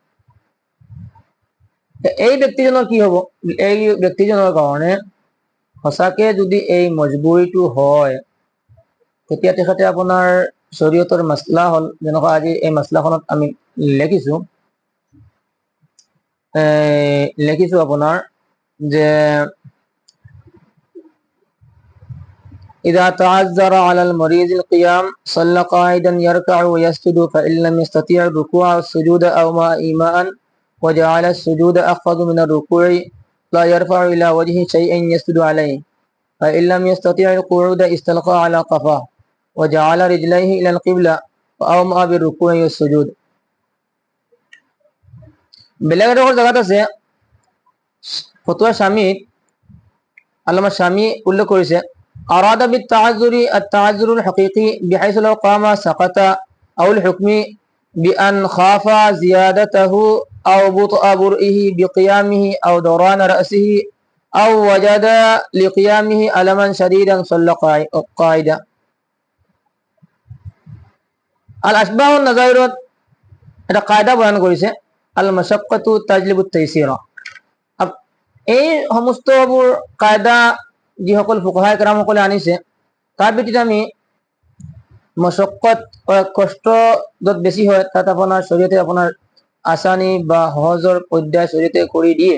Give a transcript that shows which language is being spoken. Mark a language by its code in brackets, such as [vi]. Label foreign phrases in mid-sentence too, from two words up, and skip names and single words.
[as] এই ব্যক্তিজনৰ কি হব? এই ব্যক্তিজনৰ কাৰণে সঁচাকে যদি এই মজবুৰিটো হয়, তেতিয়া তেখেতে আপোনাৰ শৰীয়তৰ মাছলা হল, যেনেকুৱা আজি এই মাছলাখনত আমি লিখিছো আপোনাৰ যে [ar] إذا تعذر على المريض القيام صلى قاعدا يركع ويسجد فإن لم يستطيع الركوع والسجود أو ما إيماء وجعل السجود أخفض من الركوع لا يرفع إلى وجهه شيئا يسجد عليه فإن لم يستطيع القعود استلقى على قفاه وجعل رجليه إلى القبلة وأومأ بالركوع والسجود. [as] বেলেগ এডোখৰ জেগাত আছে ফতোয়া স্বামীত আল্লামা স্বামী উল্লেখ কৰিছে [ar] أراد بالتعذر التعذر الحقيقي بحيث لو قام سقط أو الحكم بأن خاف زيادته أو بطء برئه بقيامه أو دوران رأسه أو وجد لقيامه ألما شديدا صلى قاعدا. [as] الأشباه النظائر এটা কায়দা বয়ান কৰিছে, [ar] المشقة تجلب التيسير. [as] এই সমস্তবোৰ কায়দা যিসকল ফুকাহায়ে কেৰামসকলে আনিছে তাৰ ভিত্তিত আমি মশক্কত কষ্ট য'ত বেছি হয় তাত আপোনাৰ শৰীয়তে আপোনাৰ আসানি বা সহজৰ পৰ্যায় শৰীয়তে কৰি দিয়ে।